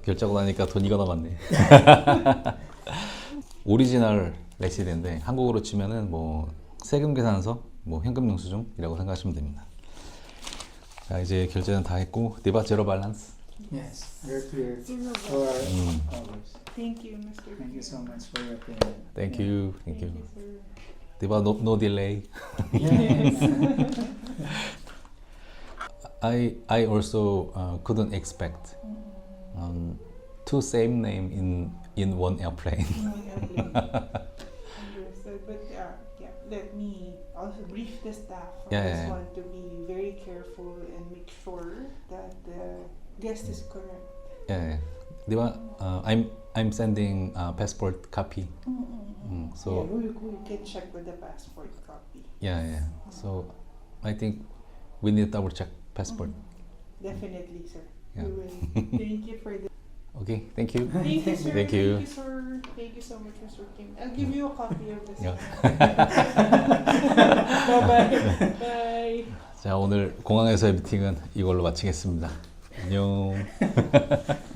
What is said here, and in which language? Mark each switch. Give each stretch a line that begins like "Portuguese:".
Korean: 결제하고 나니까 돈이 더 남았네. 오리지널 레시드인데 한국어로 치면은 뭐 세금 계산서, 뭐 현금 영수증이라고 생각하시면 됩니다. 자, 이제 결제는 다 했고, 디바 제로 밸런스.
English: Yes, you're clear Zero for hours. Thank you, Mr. Thank you so much for your payment. Thank you. Thank you, sir. 디바 no delay. Yes. I also couldn't expect two same name in one airplane. Understood. But yeah, let me also brief the staff on Yeah, this yeah. one to be very careful and make sure that the guest is correct. Yeah, 디바, I'm sending passport copy. So Yeah, we can check with the passport copy. yeah. So I think we need double check passport. Definitely, sir. Yeah. We will. Thank you for the. Okay, thank you. Thank you, sir. Thank you. Thank you, sir. Thank you so much, Mr. Kim. I'll give you a copy of this. Yeah. Bye-bye. Bye.
Korean: 자, 오늘 공항에서의 미팅은 이걸로 마치겠습니다. 안녕.